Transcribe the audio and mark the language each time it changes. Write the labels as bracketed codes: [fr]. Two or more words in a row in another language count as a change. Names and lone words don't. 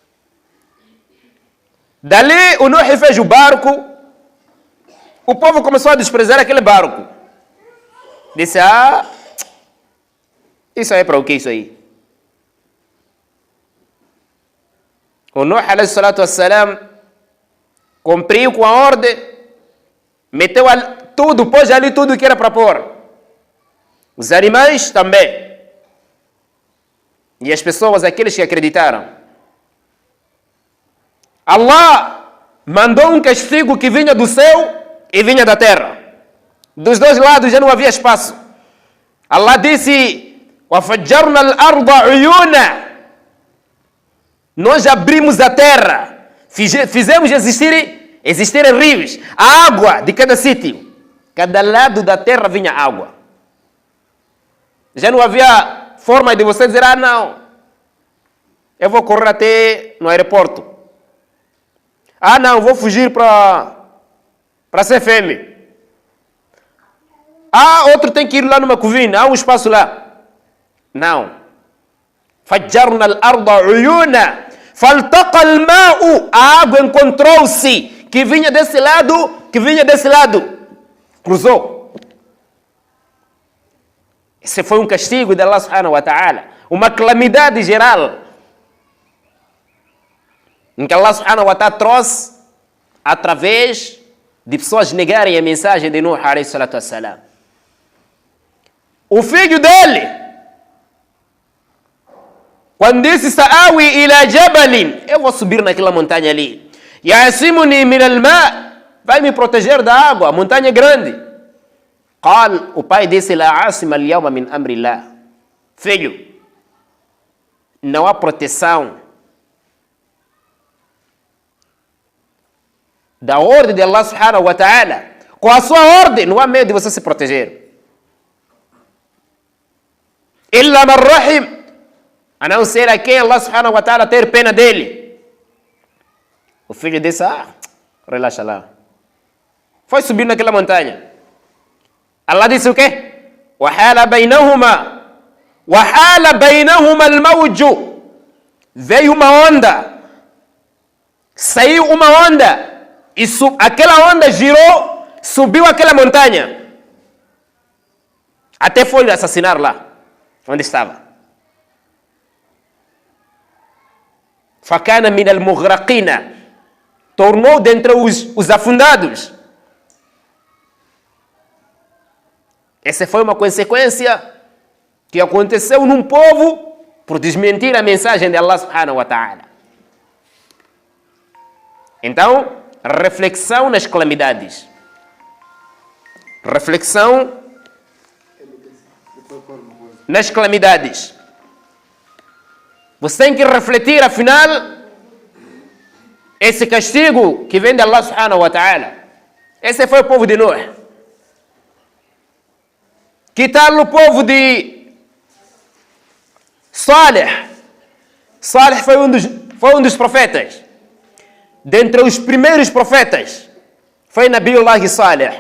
[pt] Dali o Nuh fez o barco. O povo começou a desprezar aquele barco. Disse, isso aí é para o que isso aí? [ar] O Nuh, عليه الصلاة والسلام, [pt] cumpriu com a ordem, meteu tudo, pôs ali tudo que era para pôr. Os animais também. E as pessoas, aqueles que acreditaram. Allah mandou um castigo que vinha do céu e vinha da terra. Dos dois lados já não havia espaço. Allah disse, [ar] وَفَجَّرْنَا الْأَرْضَ عُيُونًا. [pt] Nós abrimos a terra, fizemos existir rios, a água de cada sítio. Cada lado da terra vinha água. Já não havia forma de você dizer, não, eu vou correr até no aeroporto. Não, vou fugir para CFM. Outro tem que ir lá numa covina, há um espaço lá. Não. [ar] فجرنا الأرض عيونا فالتقى الماء. [pt] A água encontrou-se, que vinha desse lado, que vinha desse lado. cruzou. Esse foi um castigo de Allah [ar] سبحانه وتعالى, [pt] uma calamidade geral, em que Allah [ar] سبحانه وتعالى [pt] trouxe através de pessoas negarem a mensagem de Nuh [ar] عليه الصلاة والسلام. [pt] O filho dele, quando disse [ar] سآوي إلى جبل, [pt] eu vou subir naquela montanha ali, [ar] يعصمني من الماء, [pt] vai me proteger da água, a montanha é grande. Qal, o pai disse, [ar] لا عاصم اليوم من أمر الله. [pt] Filho, não há proteção da ordem de Allah [ar] سبحانه وتعالى. [pt] Com a sua ordem, não há medo de você se proteger. [ar] إلا من رحم, [pt] a não ser a quem Allah [ar] سبحانه وتعالى [pt] ter pena dele. O filho disse, relaxa lá. Foi subir naquela montanha. Allah disse o quê? [ar] وَحَالَ بَيْنَهُمَا الْمَوْجُ. [pt] Veio uma onda. Saiu uma onda. E aquela onda girou, subiu aquela montanha. Até foi assassinar lá, onde estava. [ar] فَكَانَ مِنَ الْمُغْرَقِينَ. [pt] Tornou dentre os afundados. Essa foi uma consequência que aconteceu num povo por desmentir a mensagem de Allah [ar] سبحانه وتعالى. [pt] Então, reflexão nas calamidades. Reflexão nas calamidades. Você tem que refletir, afinal, esse castigo que vem de Allah [ar] سبحانه وتعالى. [pt] Esse foi o povo de Nuh. Que tal o povo de Salih? Salih foi um dos profetas. Dentre os primeiros profetas, foi Nabiullah Salih.